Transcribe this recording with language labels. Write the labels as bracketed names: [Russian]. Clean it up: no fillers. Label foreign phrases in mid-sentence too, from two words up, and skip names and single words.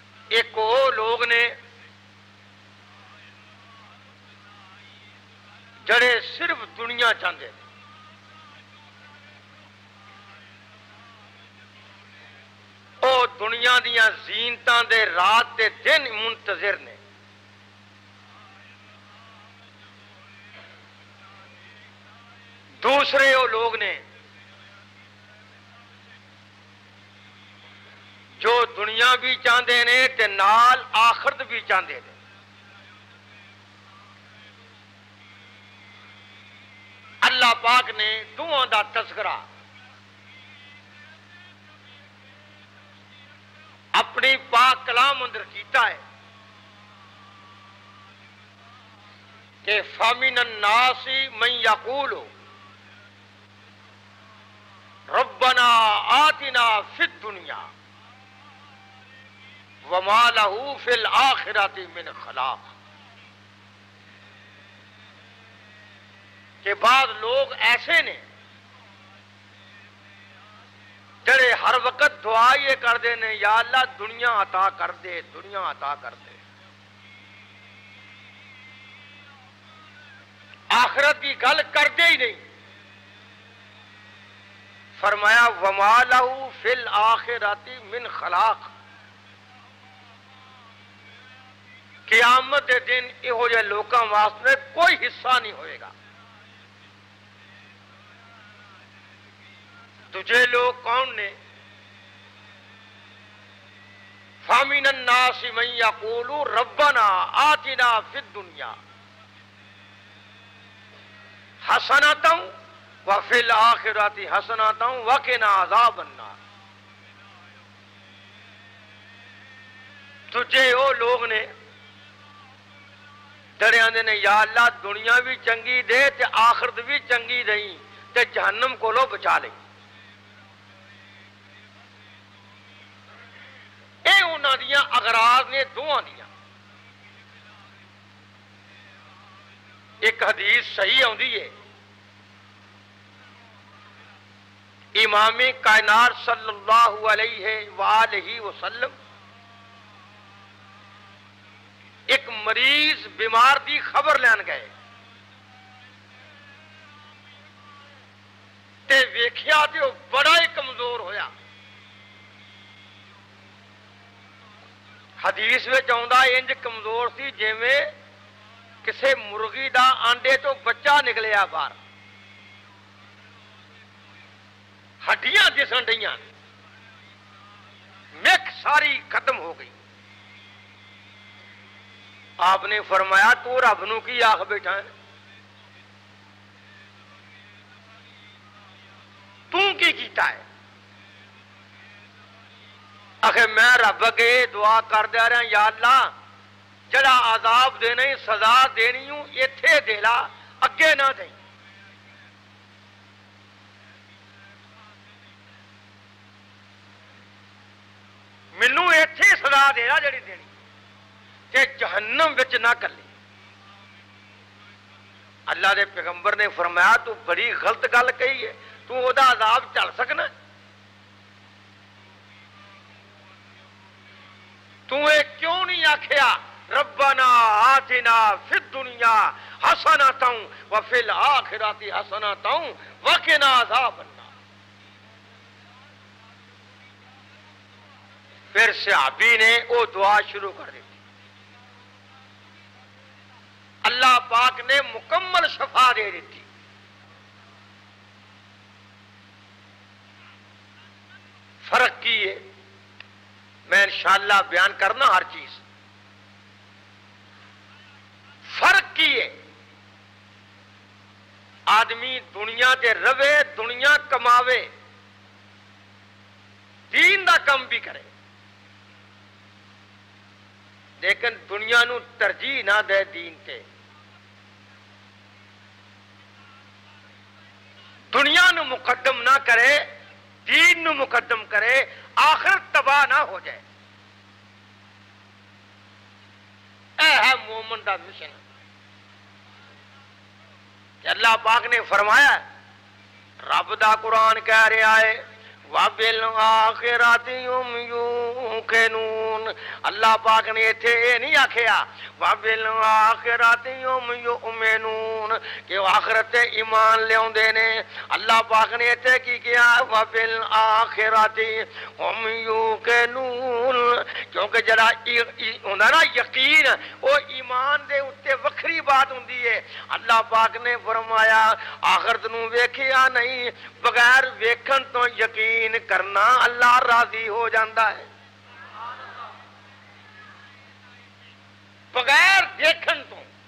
[Punjabi] ایک وہ لوگ نے جڑے صرف دنیا چاہتے ہیں، وہ دنیا دیا زینتاں دے رات دے دن منتظر نے۔ دوسرے وہ لوگ نے جو دنیا بھی چاہتے ہیں تے نال آخرت بھی چاہتے ہیں۔ اللہ پاک نے دونوں دا تذکرہ اپنی پاک کلام اندر کیتا ہے کہ [Arabic] فَمِنَ النَّاسِ مَن يَقُولُ رَبَّنَا آتِنَا فِي الدُّنْيَا وَمَا لَهُ فِي الْآخِرَةِ مِنْ خَلَاقٍ، [Punjabi] کہ بعض لوگ ایسے نے جڑے ہر وقت دعا یہ کرتے ہیں یا اللہ دنیا عطا کر دے، دنیا عطا کر دے، آخرت کی گل کرتے ہی نہیں۔ [Arabic] فرمایا وَمَا لَهُ فِي الْآخِرَةِ مِنْ خَلَاقٍ، [Punjabi] قیامت کے دن یہو جہے لوگوں واسطے کوئی حصہ نہیں ہوئے گا۔ تجھے لوگ کون نے؟ [Arabic] فَمِنَ النَّاسِ مَن يَقُولُ رَبَّنَا آتِنَا فِي الدُّنْيَا حَسَنَةً وَفِي الْآخِرَةِ حَسَنَةً وَقِنَا عَذَابَ النَّارِ۔ [Punjabi] تجھے وہ لوگ نے جڑے آندے نے یا اللہ دنیا بھی چنگی دے تے آخرت بھی چنگی دئی تے جہنم کو لو بچا لئی۔ اے انہاں دیاں اغراض نے دوہاں دیاں۔ ایک حدیث صحیح آندی ہے، امام کائنات [Arabic] صلی اللہ علیہ وآلہ وسلم [Punjabi] ایک مریض بیمار دی خبر لین گئے تے ویکھیا تے وہ بڑا ہی کمزور ہویا۔ حدیث میں آندا انج کمزور سی جویں کسے مرغی دا آنڈے تو بچہ نکلیا باہر، ہڈیاں دسن ڈیاں، مکھ ساری ختم ہو گئی۔ آپ نے فرمایا تو رب نو کی آخ بیٹھا ہے؟ تو کی کیتا ہے؟ آخر میں رب اگے دعا کر دیا رہا یا اللہ جڑا عذاب دینا ہی سزا دینی ہوں ایتھے دے لا، اگے نہ دیں۔ مینوں ایتھے سزا دے لا جڑی دینی کہ جہنم وچ نہ کلی۔ اللہ دے پیغمبر نے فرمایا تو بڑی غلط گل کہی ہے، تو او دا عذاب چل سکنا؟ تو اے کیوں نہیں آکھیا [Arabic] ربنا آتنا فی الدنیا حسنۃ وفی الآخرۃ حسنۃ وقنا عذاب النار؟ [Punjabi] پھر صحابی نے وہ دعا شروع کر دی، اللہ پاک نے مکمل شفا دے دیتی۔ فرق کی ہے میں انشاءاللہ بیان کرنا ہر چیز۔ فرق کی ہے آدمی دنیا تے روے، دنیا کماوے، دین دا کم بھی کرے، لیکن دنیا نو ترجیح نہ دے دین تے۔ دنیا نو مقدم نہ کرے، دین نو مقدم کرے، آخرت تباہ نہ ہو جائے۔ اے ہے مومن دا مشن کہ اللہ پاک نے فرمایا، رب دا قرآن کہہ رہا ہے [Arabic] وَبِالْآخِرَةِ هُمْ يُوقِنُونَ [Punjabi] اللہ پاک نے ایتھے یہ نہیں آکھیا [Arabic] وَبِالْآخِرَةِ هُمْ يُؤْمِنُونَ [Punjabi] کہ وہ آخرت ایمان لے ہوندے نے اللہ پاک نے ایتھے کی کیا [Arabic] وَبِالْآخِرَةِ هُمْ يُوقِنُونَ [Punjabi] کیونکہ جڑا ہوندا نا یقین وہ ایمان دے اتے وکھری بات ہوندی ہے اللہ پاک نے فرمایا آخرت نو ویکھیا نہیں بغیر ویکھن تو یقین کرنا اللہ راضی ہو جاندہ ہے بغیر دیکھن تو